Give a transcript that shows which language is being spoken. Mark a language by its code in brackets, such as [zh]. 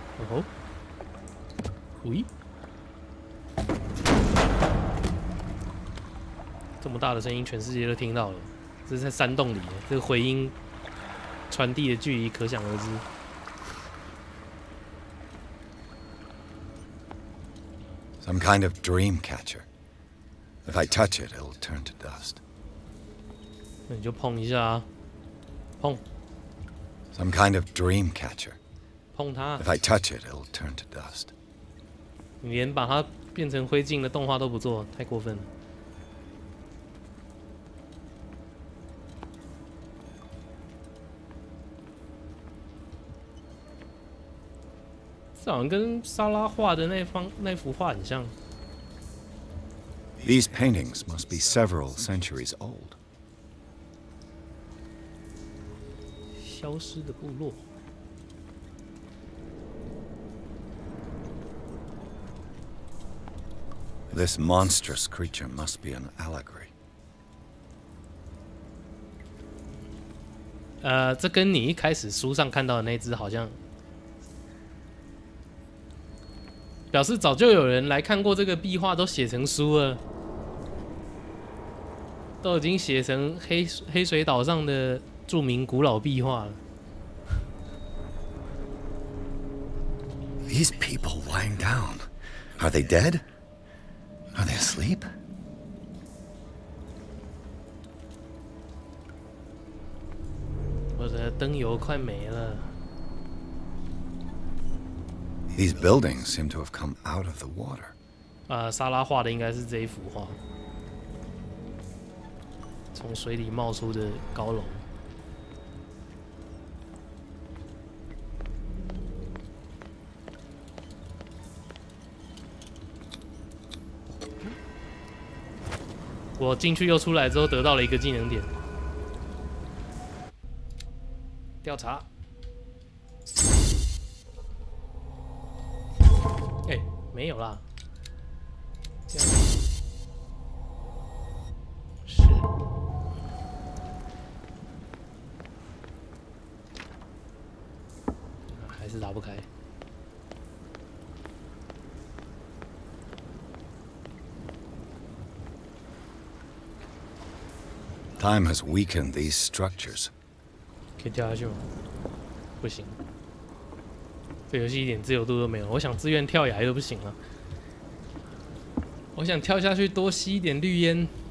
[zh] 哦，喂，这么大的声音，全世界都听到了。这是在山洞里，这个回音传递的距离可想而知。 [en] Some kind of dream catcher. If I touch it, it'll turn to dust. [zh] 那你就碰一下啊，碰。 [en] Some kind of dream catcher. [zh] 碰它。 [en] If I touch it, it'll turn to dust. [zh] 你连把它变成灰烬的动画都不做，太过分了。这好像跟莎拉画的那幅画很像。 [en] These paintings must be several centuries old. [zh] 消失的部落。 [en] This monstrous creature must be an allegory. [zh] 这跟你一开始书上看到的那只好像。表示早就有人来看过这个壁画，都写成书了，都已经写成黑水岛上的著名古老壁画了。 [en] These people lying down. Are they dead? Are they asleep? [zh] 我的灯油快没了。 [en] These buildings seem to have come out of the water. [zh] 莎拉画的应该是这一幅画，从水里冒出的高楼。我进去又出来之后，得到了一个技能点。调查。没有啦。是。还是打不开。 [en] Time has weakened these structures. [zh] 可以跳下去吗？不行。这游戏一点自由度都没有，我想自愿跳崖都不行了。我想跳下去多吸一点绿烟。